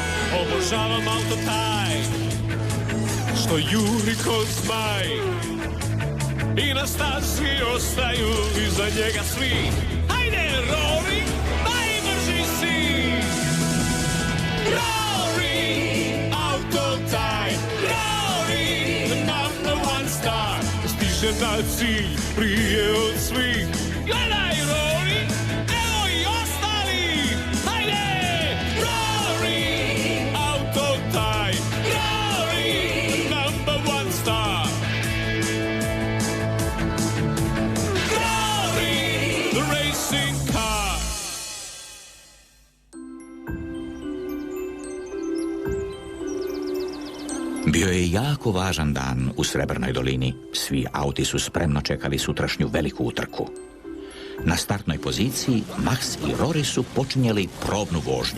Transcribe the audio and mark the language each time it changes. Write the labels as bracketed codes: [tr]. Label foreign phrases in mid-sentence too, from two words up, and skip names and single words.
[hr] Obožavam auto taj što juri ko zmaj i na stazi ostaju iza njega svi. Hajde, Rory, najbrži si! Rory, auto taj, [en] Rory, the number one star, [hr] stiže na cilj prije od svih. Gledaj, Rory, evo i ostali! Hajde, Rory, auto taj, [en] Rory, the number one star. Rory, the racing car. [hr] Bio je jako važan dan u Srebrnoj dolini. Svi auti su spremno čekali sutrašnju veliku utrku. Na startnoj poziciji Max i Rory su počinjeli probnu vožnju.